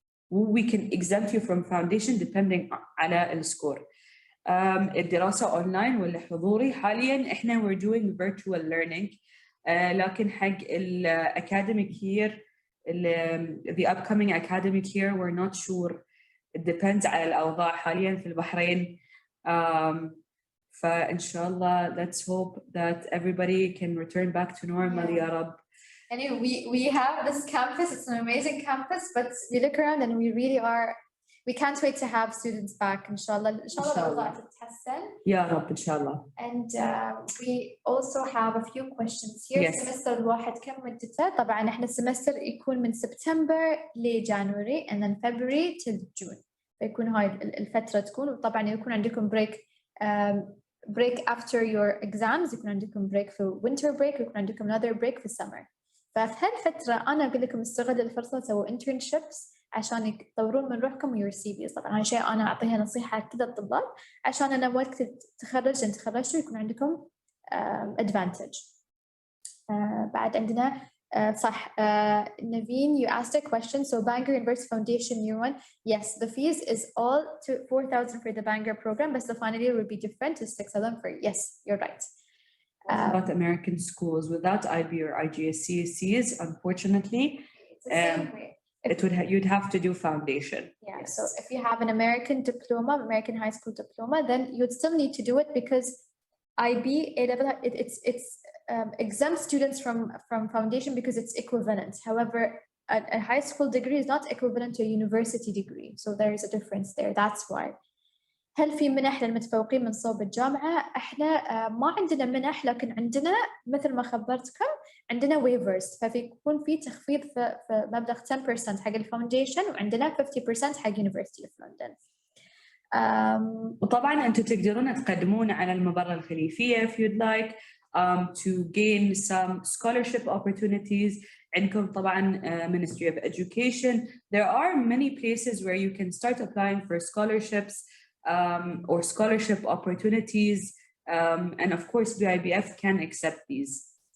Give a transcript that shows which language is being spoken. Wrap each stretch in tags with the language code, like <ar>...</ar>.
<en>We can exempt you from foundation depending</en> <ar>على السكور. الدراسة أونلاين ولا حضوري حالياً إحنا</ar> <en>we're doing virtual learning</en> <ar>لكن حق</ar> <en>academic year the upcoming academic year we're not sure. It depends</en> <ar>على الأوضاع حالياً في البحرين.</ar> <en>فإن شاء الله let's hope that everybody can return back to normal يا رب. Anyway, we have this campus, it's an amazing campus, but we look around and we can't wait to have students back إن شاء الله.</en> <ar>إن شاء الله الأوضاع تتحسن. يا رب إن شاء الله.</ar> <en>And we also have a few questions here. Yes.</en> <ar>السمستر الواحد كم مدته؟ طبعا احنا السمستر يكون من سبتمبر لجانوري</ar> <en>and then February till June.</en> <ar>فيكون هاي الفترة تكون وطبعا يكون عندكم break</ar> <en>after your exams</en> <ar>يكون عندكم break في winter break ويكون عندكم</ar> <en>another break</en> <ar>في summer. ففي هالفترة أنا أقول لكم استغلوا الفرصة سووا internships عشان تطورون من روحكم ويور سي في. طبعا هاي شيء انا اعطيها نصيحه لكل الطلاب عشان انا وقت تخرجتوا يكون عندكم ادفانتج. بعد عندنا صح</ar> <en>Naveen, you asked a question. So Bangor University Foundation year 1, yes, the fees is all to 4,000 for the Bangor program, but the final year will be different to 6,000 for, yes, you're right. About American schools without IB or IGCSEs, unfortunately, It's the same way. you'd have to do foundation. Yeah, Yes. so if you have an American diploma, American high school diploma, then you'd still need to do it because IB A-level, it's exempt students from foundation because it's equivalent. However, a high school degree is not equivalent to a university degree. So there is a difference there. That's why.</en> <ar>هل في منح للمتفوقين من صوب الجامعة؟ احنا ما عندنا منح، لكن عندنا مثل ما خبرتكم عندنا waivers، فيكون في تخفيض في مبلغ 10% حق الفاونديشن، وعندنا 50% حق University of London. وطبعا انتم تقدرون تقدمون على المبادرة الخليفية</ar> <en>if you'd like to gain some scholarship opportunities.</en> <ar>عندكم طبعا</ar> <en>Ministry of Education. There are many places where you can start applying for scholarships or scholarship opportunities, and of course BIBF can accept these.</en>